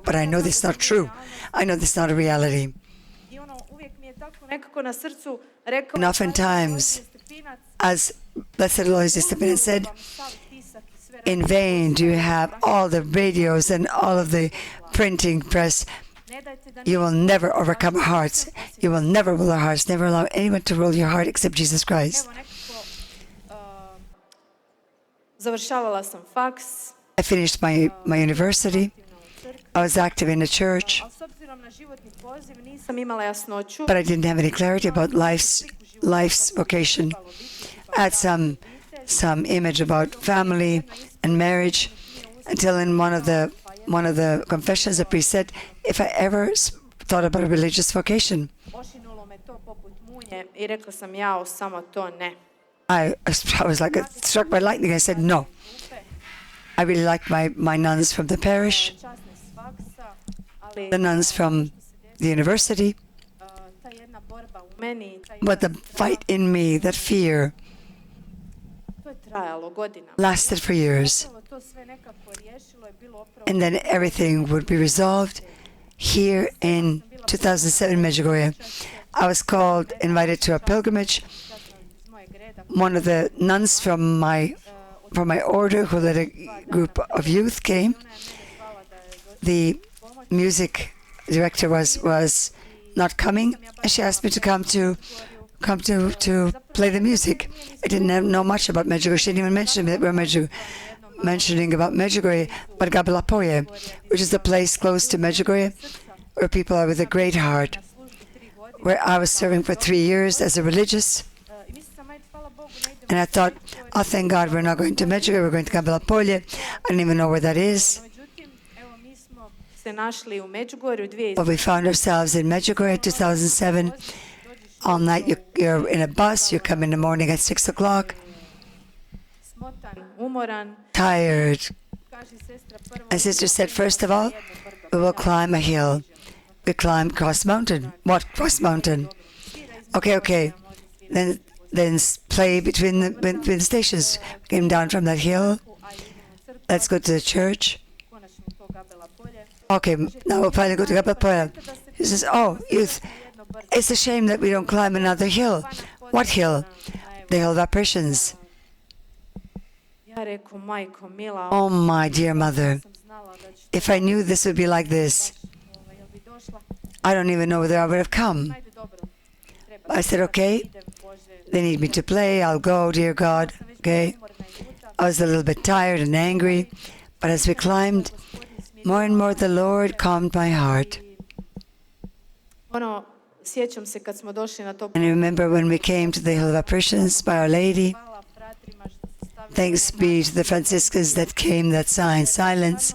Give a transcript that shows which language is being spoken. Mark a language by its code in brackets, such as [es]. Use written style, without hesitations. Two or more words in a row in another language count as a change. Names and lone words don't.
[en] But I know this is not true. I know this is not a reality. And oftentimes, as Blessed Aloysius Stepinac said, in vain do you have all the radios and all of the printing press You will never overcome our hearts. You will never rule our hearts. Never allow anyone to rule your heart except Jesus Christ. [hr] Završavala sam faks. [en] I finished my university. I was active in the church, [hr] Ali s obzirom na životni poziv nisam imala jasnoću. [en] but I didn't have any clarity about life's vocation. I had some image about family and marriage until in one of the confessions the priest said, if I ever thought about a religious vocation. [hr] Ošinulo me to poput munje i rekla sam jao, samo to ne. [en] I was like struck by lightning. I said no. I really liked my nuns from the parish, [hr] Časne s faksa, ali [en] the nuns from the university, [hr] ta jedna borba u meni, [en] but the fight in me, that fear, [hr] to je trajalo godinama. [en] lasted for years. [hr] Zapravo to sve nekako riješilo je bilo opravo. [en] And then everything would be resolved here in 2007 in Medjugorje. I was invited to a pilgrimage. [hr] Iz mojeg reda [en] One of the nuns from my order, who led a group of youth, came. [hr] ona je mene zvala da je došla [en] The music director was not coming, and she asked me to come to play the music. I didn't know much about Medjugorje. She didn't even mention that we're mentioning about Medjugorje, but Gabelapoje, which is a place close to Medjugorje, where people are with a great heart, [hr] na službi 3 godine. [en] where I was serving for 3 years as a religious. [hr] I mislila sam, ajde, hvala Bogu, ne idem. [en] And I thought, oh, thank God, we're not going to Medjugorje, we're going to Gabelapoje. I don't even know where that is. [hr] No, međutim, evo, mi smo se našli u Medjugorju [en] But we found ourselves in Medjugorje 2007. All night you're in a bus, you come in the morning at 6 o'clock, [hr] smotan, umoran. [en] tired. [hr] Kaže sestra prvo. [en] And sister said, first of all, we will climb a hill. We climbed Cross Mountain. What Cross Mountain? Okay. Then play between the stations. Came down from that hill. Let's go to the church. [hr] Konačno to Gabelapoje. [en] Okay, now we'll finally go to Gabelapoje. He says, oh, youth, it's a shame that we don't climb another hill. What hill? The hill of apparitions. [hr] Ja reku, majko mila, [en] Oh, my dear mother, [hr] sam znala da će [en] if I knew this would be like this, [hr] jel bi došla? [en] I don't even know whether I would have come. [hr] Ajde, dobro. Treba [en] I said, okay, [hr] idem, Bože. [en] they need me to play, I'll go, dear God. [hr] Sam već [en] Okay. [hr] bila umorna i ljuta. [en] I was a little bit tired and angry, but as we climbed, [hr] Gospodin smirio. [en] more and more the Lord calmed my heart. [hr] Ono, sjećam se kad smo došli na to. [en] And I remember when we came to the Hill of Apparitions by Our Lady, [hr] Hvala fratrima što su stavili. [en] thanks be to the Franciscans that came, that sign, silence,